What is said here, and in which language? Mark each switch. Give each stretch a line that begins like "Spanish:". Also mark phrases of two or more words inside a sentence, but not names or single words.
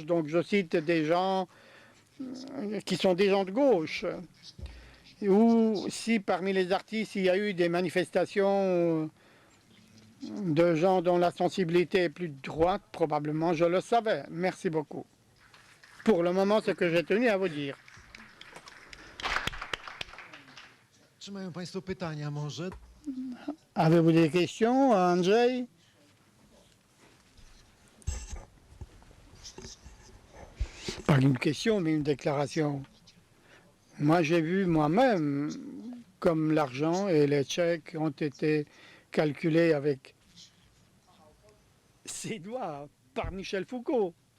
French: Donc je cite des gens qui sont des gens de gauche. Ou si parmi les artistes il y a eu des manifestations de gens dont la sensibilité est plus droite, probablement je le savais. Merci beaucoup. Pour le moment, c'est ce que j'ai tenu à vous dire.
Polish: Czy mają Państwo pytania może?
French: Avez-vous des questions, Andrzej? Pas une question, mais une déclaration. Moi, j'ai vu moi-même comme l'argent et les chèques ont été calculés avec ses doigts par Michel Foucault.